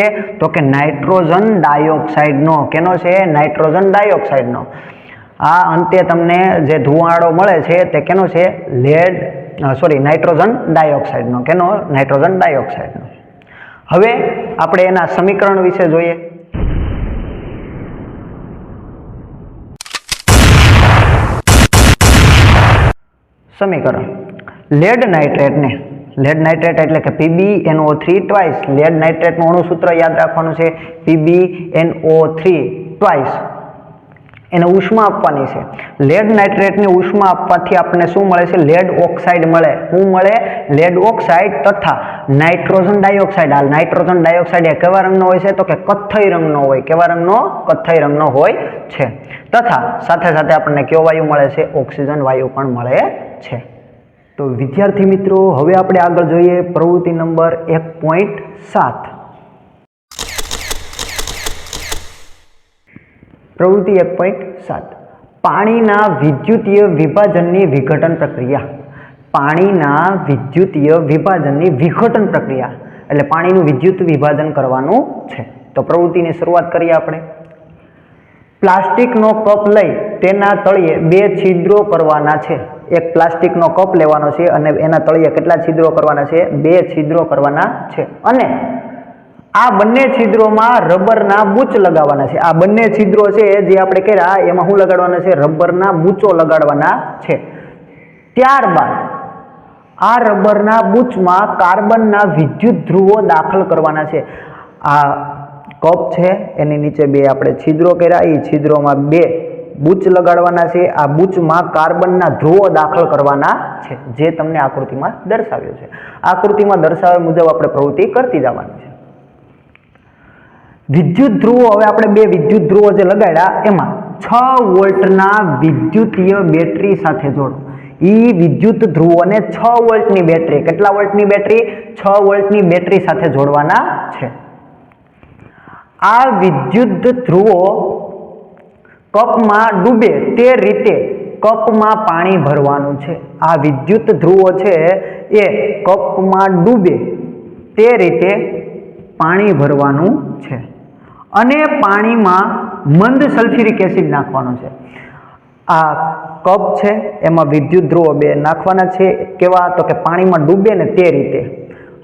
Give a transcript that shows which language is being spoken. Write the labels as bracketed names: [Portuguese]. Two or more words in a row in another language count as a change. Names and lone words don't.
[Gujarati] તો કે [English] nitrogen dioxide-નો। [Gujarati] કેનો છે? [English] nitrogen dioxide-નો। [Gujarati] આ અંતે તમને જે ધુમાડો મળે છે તે કેનો છે? [English] nitrogen dioxide-નો। [Gujarati] કેનો? [English] nitrogen dioxide-નો। [Gujarati] હવે આપણે એના સમીકરણ વિષે જોઈએ। સમીકરણ [English] lead nitrate [Gujarati] એટલે કે PbNO3 ટ્વાઇસ। [English] lead nitrate [Gujarati] નું અણુસૂત્ર યાદ રાખવાનું છે PbNO3 ટ્વાइस। એને ઉષ્મા આપવાની છે। [English] lead nitrate-ની [Gujarati] ઉષ્મા આપવાથી આપણને શું મળે છે? [English] lead oxide [Gujarati] મળે। શું મળે? [English] lead oxide [Gujarati] તથા [English] nitrogen dioxide. [Gujarati] આ [English] nitrogen dioxide [Gujarati] એ કેવા રંગનો હોય છે? તો કે કથ્થઈ રંગનો હોય। કેવા રંગનો? કથ્થઈ રંગનો હોય છે। તથા સાથે સાથે આપણને કયો વાયુ મળે છે? ઓક્સિજન વાયુ પણ મળે છે। તો વિદ્યાર્થી મિત્રો, હવે આપણે આગળ જોઈએ પ્રવૃત્તિ નંબર 1.7। પ્રવૃત્તિ 1.7 પાણીના વિદ્યુતીય વિભાજનની વિઘટન પ્રક્રિયા। પાણીના વિદ્યુતીય વિભાજનની વિઘટન પ્રક્રિયા એટલે પાણીનું વિદ્યુત વિભાજન કરવાનું છે। તો પ્રવૃત્તિની શરૂઆત કરીએ આપણે। પ્લાસ્ટિકનો કપ લઈ તેના તળિયે 2 છિદ્રો કરવાના છે। એક પ્લાસ્ટિકનો કપ લેવાનો છે અને એના તળિયે કેટલા છિદ્રો કરવાના છે? 2 છિદ્રો કરવાના છે। અને આ બંને છિદ્રોમાં રબરના બૂચ લગાવાના છે। આ બંને છિદ્રો છે જે આપણે કર્યા એમાં શું લગાડવાના છે? રબરના બૂચો લગાડવાના છે। ત્યારબાદ આ રબરના બૂચમાં કાર્બનના વિદ્યુત ધ્રુવો દાખલ કરવાના છે। આ કપ છે એની નીચે 2 આપણે છિદ્રો કર્યા, એ છિદ્રોમાં 2 બૂચ લગાડવાના છે। આ બૂચમાં કાર્બનના ધ્રુવો દાખલ કરવાના છે જે તમને આકૃતિમાં દર્શાવ્યો છે। આકૃતિમાં દર્શાવ્યા મુજબ આપણે પ્રવૃત્તિ કરતી જવાની છે। વિદ્યુત ધ્રુવો હવે આપણે 2 વિદ્યુત ધ્રુવો જે લગાડ્યા એમાં 6 વોલ્ટના વિદ્યુતીય બેટરી સાથે જોડો। ઈ વિદ્યુત ધ્રુવોને 6 વોલ્ટની બેટરી, કેટલા વોલ્ટની બેટરી? 6 વોલ્ટની બેટરી સાથે જોડવાના છે। આ વિદ્યુત ધ્રુવો કપમાં ડૂબે તે રીતે કપમાં પાણી ભરવાનું છે। આ વિદ્યુત ધ્રુવો છે એ કપમાં ડૂબે તે રીતે પાણી ભરવાનું છે અને પાણીમાં મંદ [English] sulphuric acid [Gujarati] નાખવાનો છે। આ કપ છે એમાં વિદ્યુત ધ્રુવો 2 નાખવાના છે। કેવા? તો કે પાણીમાં ડૂબે ને તે રીતે।